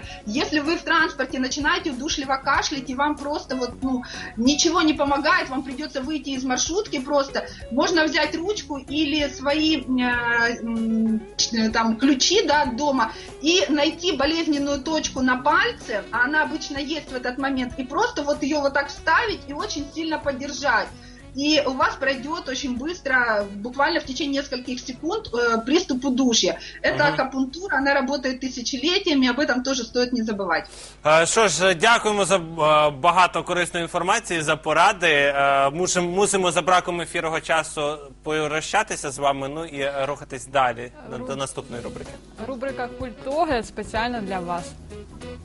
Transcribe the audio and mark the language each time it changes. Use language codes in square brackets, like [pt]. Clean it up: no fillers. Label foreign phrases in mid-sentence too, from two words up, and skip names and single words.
[ru] Если вы в транспорте начинаете удушливо кашлять, и вам просто вот, ничего не помогает, вам придется выйти из маршрутки просто, можно взять ручку или свои там ключи, да, от дома, и найти болезненную точку на пальце, а она обычно есть в этот момент, и просто вот ее вот так вставить и очень сильно подержать. И у вас пройдет очень быстро, буквально в течение нескольких секунд, приступ удушья. Это акупунктура, она работает тысячелетиями, об этом тоже стоит не забывать. [uk] Що ж, дякуємо за багато корисної інформації, за поради. Мусимо за браком ефірного часу прощатися з вами, ну і рухатись далі до наступної рубрики. Рубрика «Культогляд» спеціально для вас.